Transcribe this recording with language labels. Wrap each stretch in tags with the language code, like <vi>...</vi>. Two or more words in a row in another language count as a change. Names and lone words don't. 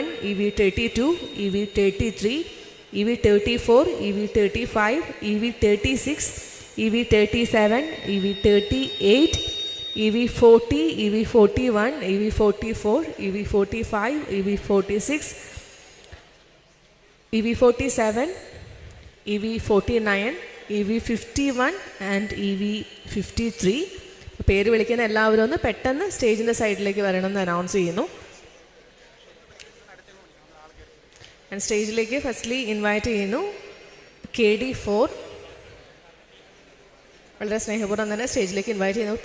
<en>EV32, EV33, EV34, EV35, EV36, EV37, EV38, EV40, EV41, EV44, EV45, EV46, EV47, EV49, EV51 and EV53.</en> <ml>പേര് വിളിക്കുന്ന എല്ലാവരും ഒന്ന് പെട്ടെന്ന് സ്റ്റേജിൻ്റെ സൈഡിലേക്ക് വരണമെന്ന് അനൗൺസ് ചെയ്യുന്നു. ആൻഡ് സ്റ്റേജിലേക്ക്</ml> <en>firstly invite</en> <ml>ചെയ്യുന്നു KD4. വളരെ സ്നേഹപൂർവ്വം തന്നെ സ്റ്റേജിലേക്ക് ഇൻവൈറ്റ് ചെയ്യുന്നു.</ml>